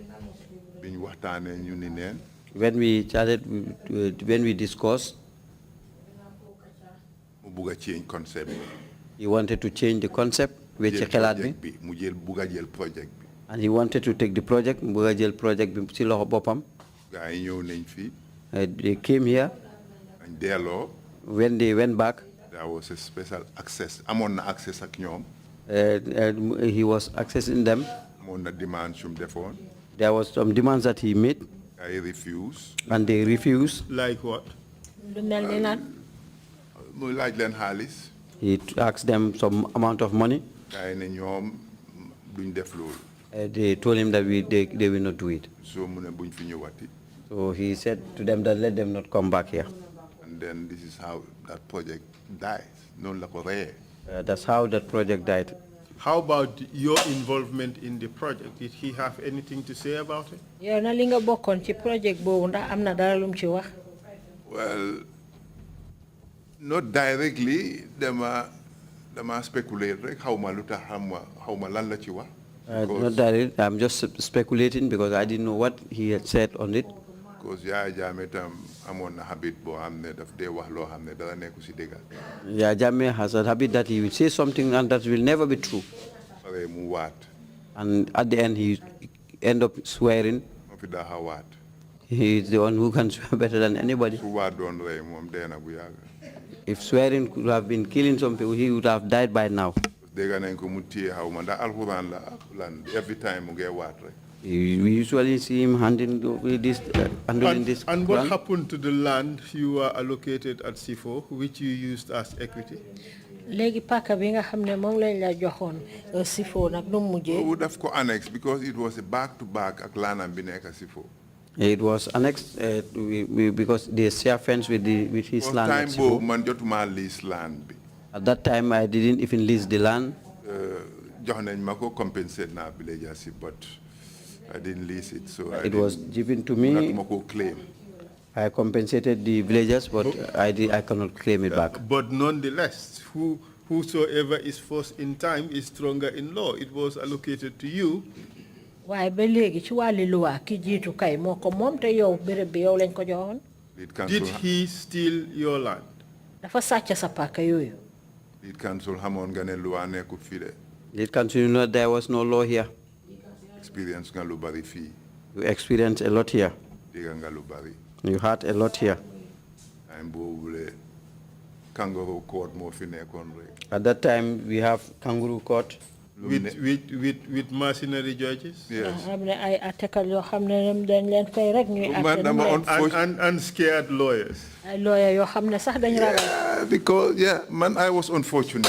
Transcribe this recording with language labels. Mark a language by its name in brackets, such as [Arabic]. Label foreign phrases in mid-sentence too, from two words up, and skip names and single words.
[English] When we chatted, when we discussed, he wanted to change the concept, and he wanted to take the project, They came here, When they went back, there was a special access. [Wolof] Amon na access ak ñoom. [English] he was accessing them. [Wolof] Amon na demand sum defoon. [English] There was some demands that he made. I refuse. And they refused. Like what? [Wolof] Laaj leen xaalis. [English] He asked them some amount of money. [Wolof] Gaay ne ñoom duñ def loolu. [English] They told him that they will not do it. [Wolof] So mu ne buñ fi ñëwati. [English] So he said to them that let them not come back here. And then this is how that project died. [Wolof] Non la ko reyee. [English] That's how that project died. How about your involvement in the project? Did he have anything to say about it? [Wolof] Yow na li nga bokkon ci project boobu ndax am na dara lum ci wax. [English] Well, not directly. [Wolof] Dama speculate rek xawma lu tax xawma lan la ci wax. [English] Not directly. I'm just speculating because I didn't know what he had said on it. [Wolof] Because Yaya Jammeh tam amoon na habit boo xam ne daf dee wax loo xam ne dara nekku si dëgg. [English] Yaya Jammeh has a habit that he will say something and that will never be true. [Wolof] Pare mu waat. [English] And at the end he end up swearing. [Wolof] Moo fi daaxa waat. [English] He is the one who can swear better than anybody. [Wolof] Su waat doon rey moom dee na bu yàgg. [English] If swearing could have been killing some people, he would have died by now. [Wolof] Dégg nañ ko mu téye xawma ndax alxuraan la lan [English] every time [Wolof] mu ngee waat rek. [English] We usually see him handling this. And what happened to the land you were allocated at SIFO, which you used as equity? [Wolof] Léegi paka bi nga xam ne moom lañ la joxoon SIFO nag nu mu mujjee. [English] would have ko annex because it was a back-to-back [Wolof] ak laanam bi nekk [English] SIFO. It was annexed because they share fence with his land. [Wolof] Time boobu man jotuma [English] lease land [Wolof] bi. [English] At that time, I didn't even lease the land. [Wolof] Jox nañ ma ko compensate na villagers, [English] but I didn't lease it, so it was given to me. Claim. I compensated the villagers, but I cannot claim it back. But nonetheless, whosoever is first in time is stronger in law. It was allocated to you. [Wolof] Waaye ba léegi ci wàllu loi ki jiitu kay moo ko moom te yow béréb bi yow lañ ko joxoon. [English] Did he steal your land? [Wolof] Dafa sàcc sa paka yooyu. [English] Lead council [Wolof] xamoon nga ne loi nekkut fii de. [English] Lead council knew that there was no law here. [Wolof] Experience nga lu bari fii. [English] You experienced a lot here. [Wolof] Dégg nga lu bari. [English] You had a lot here. [Wolof] Time boobule [English] kangaroo court [Wolof] moo fi nekkoon rek. [English] At that time, we have kangaroo court. With mercenary judges? Yes. And scared lawyers? Yeah, because, man, I was unfortunate.